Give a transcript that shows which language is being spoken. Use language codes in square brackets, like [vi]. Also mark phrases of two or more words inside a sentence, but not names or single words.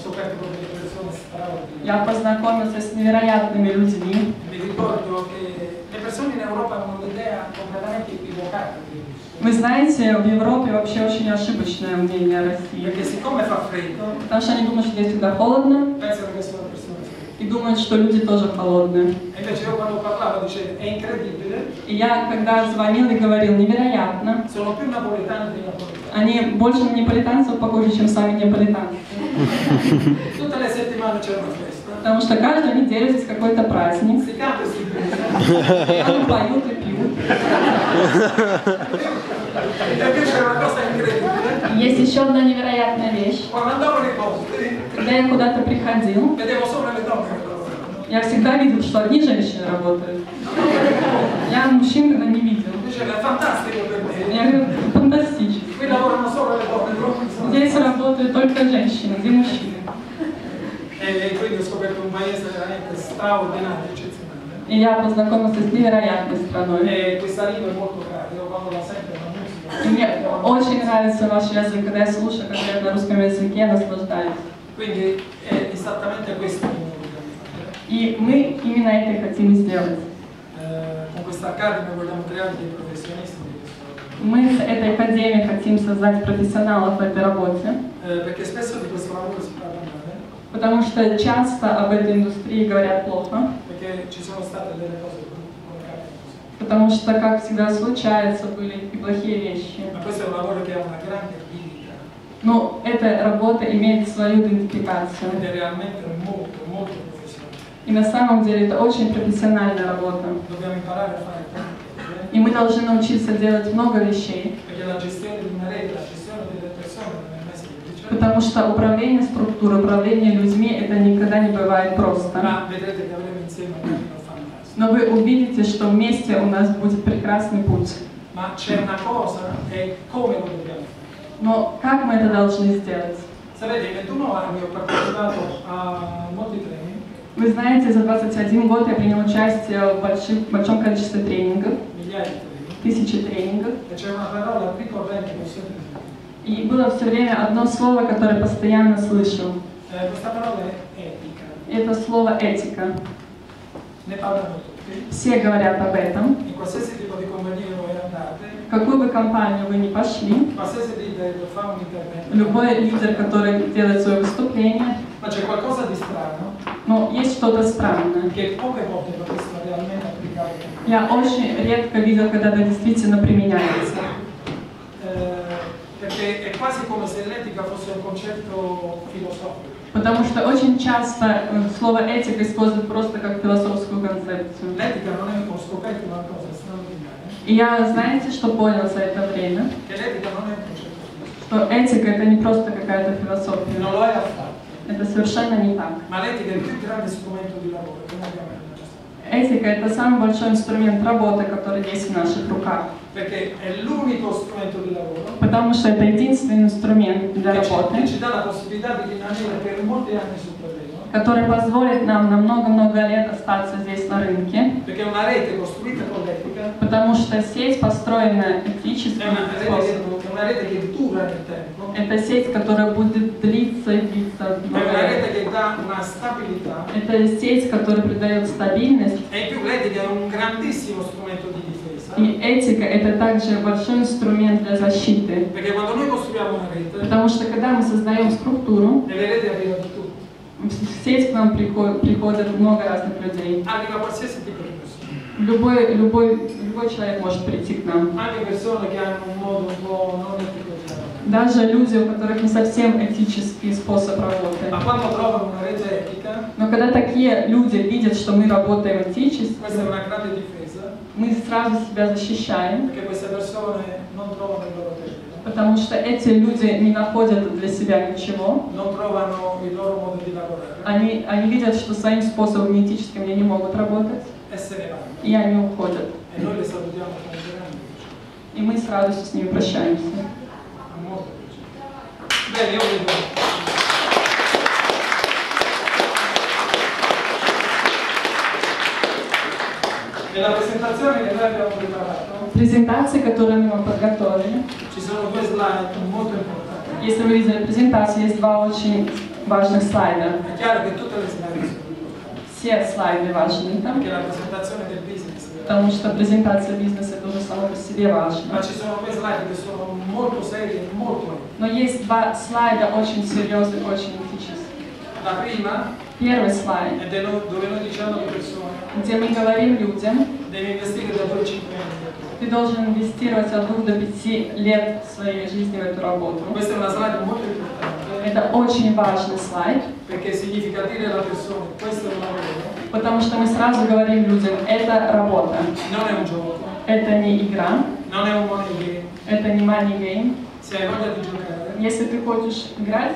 [ru] Я познакомился с невероятными людьми. Вы знаете, в Европе вообще очень ошибочное мнение о России. Потому что они думают, что здесь всегда холодно. И думают, что люди тоже холодные. [it] E invece io quando parlavo dicevo è incredibile. [ru] И я, когда звонил и говорил, невероятно. [it] Sono più napoletani di napoletani. [ru] Они больше на неаполитанцев похожи, чем сами неаполитанцы. [it] Tutte le settimane c'è una festa. [ru] Потому что каждую неделю здесь какой-то праздник. [it] Si canta e si beve. [ru] Они поют и пьют. [it] E invece è una cosa incredibile. [ru] Есть еще одна невероятная вещь. [it] Quando andavo nei posti, [ru] Когда я куда-то приходил, [it] vedevo solo le donne che lavoravano. [ru] я всегда видел, что одни женщины работают. Я мужчин когда не видел. [it] Dicevo, è fantastico per me. [ru] Я говорю, фантастически. [it] Qui lavorano solo le donne, non [ru] Здесь работают только женщины, где мужчины. [it] E quindi ho scoperto un paese veramente straordinario, eccezionale. [ru] И я познакомился с невероятной страной. [it] E questa lingua è molto cara, io quando la sento la musica. [ru] И мне очень нравится ваш язык, когда я слушаю, когда я на русском языке, я наслаждаюсь. [it] Quindi è esattamente questo che noi vogliamo fare. [ru] И мы именно это и хотим сделать. [it] Con questa accademia vogliamo creare dei professionisti di questo lavoro. [ru] Мы с этой академией хотим создать профессионалов в этой работе, [it] Perché spesso di questo lavoro si parla male, [ru] потому что часто об этой индустрии говорят плохо, [it] perché ci sono state delle cose brutte, come capita così. [ru] потому что, как всегда случается, были и плохие вещи. [it] Ma questo è un lavoro che ha una grande chimica [ru] Но эта работа имеет свою идентификацию. [it] ed è realmente molto, molto professionale. [ru] И на самом деле это очень профессиональная работа. [it] Dobbiamo imparare a fare tante cose, [ru] И мы должны научиться делать много вещей, [it] perché la gestione di una rete, la gestione delle persone non è mai semplice. [ru] потому что управление структурой, управление людьми, это никогда не бывает просто. [it] Ma vedrete che avremo insieme un cammino fantastico. [ru] Но вы увидите, что вместе у нас будет прекрасный путь. [it] Ma c'è una cosa, è come lo dobbiamo fare. [ru] Но как мы это должны сделать? [it] Sapete, in 21 anni ho partecipato a molti training, [ru] Вы знаете, за 21 год я принял участие в большом количестве тренингов, [it] migliaia di training, [ru] тысячи тренингов. [it] e c'è una parola ricorrente che ho sempre sentito. [ru] И было все время одно слово, которое постоянно слышал. [it] Questa parola è etica. [ru] Это слово «этика». [it] Ne parlano tutti. [ru] Все говорят об этом. [it] In qualsiasi tipo di compagnia voi andate, [ru] В какую бы компанию вы ни pошли, [it] qualsiasi leader fa un intervento, [ru] любой лидер, который делает свое выступление, [it] ma c'è qualcosa di strano [ru] но есть что-то странное. [it] che poche volte l'ho visto realmente applicare. [ru] Я очень редко видел, когда это действительно применяется. [it] Perché è quasi come se l'etica fosse un concetto filosofico. [ru] Потому что очень часто слово «этика» используют просто как философскую концепцию. [it] L'etica non è, ho scoperto una cosa straordinaria, [ru] И я, знаете, что понял за это время? [it] che l'etica non è un concetto filosofico. [ru] Что этика – это не просто какая-то философия. [it] Non lo è affatto. [ru] Это совершенно не так. [it] Ma l'etica è il più grande strumento di lavoro che noi abbiamo nella nostra vita. [ru] Этика – это самый большой инструмент работы, который есть в наших руках. [it] Perché è l'unico strumento di lavoro [ru] Потому что это единственный инструмент для [it] che [ru] работы, [it] ci dà la possibilità di rimanere per molti anni sul terreno. [ru] который позволит нам на много-много лет остаться здесь на рынке. [it] Perché una rete costruita con l'etica [ru] Потому что сеть, построенная [it] è [ru] этическим способом, [it] una rete che dura nel tempo, [ru] это сеть, которая будет длиться и длиться [it] è [ru] много [it] una [ru] лет. [it] rete che dà una stabilità. [ru] Это сеть, которая придает стабильность. [it] E in più l'etica è un grandissimo strumento di difesa. [ru] И этика – это также большой инструмент для защиты. [it] Perché quando noi costruiamo una rete, [ru] Потому что когда мы создаем структуру, [it] nelle reti arriva di tutto. [ru] в сеть к нам приходит много разных людей. [it] Arriva qualsiasi tipo di persona. [ru] Любой человек может прийти к нам. [it] Anche persone che hanno un modo un po' non etico di lavorare. [ru] Даже люди, у которых не совсем этический способ работы. [it] Ma quando trovano una rete etica, [ru] Но когда такие люди видят, что мы работаем этически, [it] questa è una grande difesa, [ru] мы сразу себя защищаем, [it] perché queste persone non trovano il loro terreno, [ru] потому что эти люди не находят для себя ничего. [it] non trovano il loro modo di lavorare [ru] Они видят, что своим способом неэтическим они не могут работать, [it] e se ne vanno. [ru] и они уходят. [it] E noi le salutiamo con grande piacere, [ru] И мы с радостью с ними прощаемся. [it] con molto piacere. Bene, io vedo. Nella presentazione che noi abbiamo preparato [ru] Презентации, которые мы вам подготовили. [it] ci sono due slide molto importanti. [ru] Если вы видели презентацию, есть два очень важных слайда. [it] È chiaro che tutte le slide sono importanti, [ru] Все слайды важны там, [it] perché la presentazione del business, [ru] потому что презентация бизнеса тоже само по себе [it] ma [ru] важна. [it] ci sono due slide che sono molto serie e molto etiche. [ru] Но есть два слайда очень серьезных, очень этических. [it] La prima [ru] Первый слайд, [it] dove noi diciamo alle persone, [ru] где мы говорим людям, [it] devi investire da 2 a 5 anni. [ru] ты должен инвестировать от 2 до 5 лет своей жизни в эту работу. [it] Questa è una slide molto importante. [ru] Это очень важный слайд, [it] Perché significa dire alle persone, questo è un lavoro, [ru] потому что мы сразу говорим людям, это работа, [it] non è un gioco, [ru] это не игра, [it] non è un [en] money game. [ru] это не [en] money game. [it] Se hai voglia di giocare [ru] Если ты хочешь играть,